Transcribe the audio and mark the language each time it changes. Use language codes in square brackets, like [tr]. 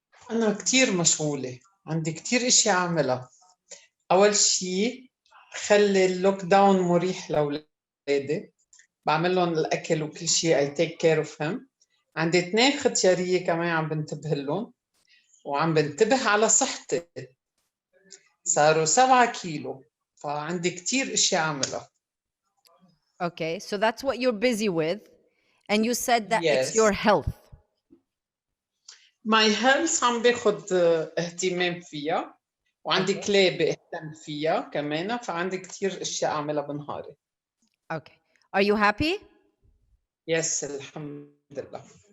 [ar] أنا كتير مشغولة، عندي كتير إشياء أعملها. أول شيء خلي اللوك داون مريح لأولادي، بعمل لهم الأكل وكل شيء [en] I take care of him. [ar] عندي 2 ختيارية كمان عم بنتبه لهم، وعم بنتبه على صحتي. صاروا 7 كيلو، فعندي كتير إشياء أعملها. [en] Okay, so that's what you're busy with, and you said that it's Yes. your health. My health [ar] عم باخد اهتمام فيها، وعندي كلاب اهتم فيها كمان، فعندي كتير اشياء اعملها بنهاري. [en] Okay. Are you happy? [ar] Yes, الحمد لله.